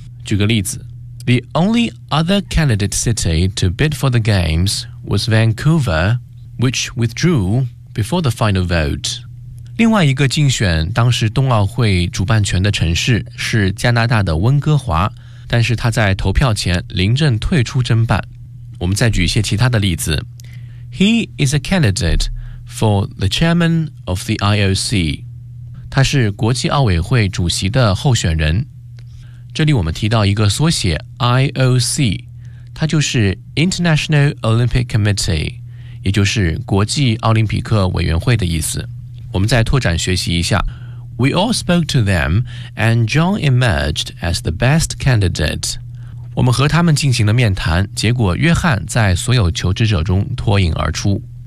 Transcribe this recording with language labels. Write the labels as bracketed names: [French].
[Chinese] 举个例子， [English] The only other candidate city to bid for the Games was Vancouver, which withdrew before the final vote. [Chinese] 另外一个竞选当时冬奥会主办权的城市是加拿大的温哥华，但是他在投票前临阵退出争办。我们再举一些其他的例子。 [English] He is a candidate for the chairman of the IOC. [Chinese] 他是国际奥委会主席的候选人。这里我们提到一个缩写 IOC， 它就是 [English] International Olympic Committee， [Chinese] 也就是国际奥林匹克委员会的意思。我们再拓展学习一下。 [English] We all spoke to them and John emerged as the best candidate. [Chinese] 我们和他们进行了面谈，结果约翰在所有求职者中脱颖而出。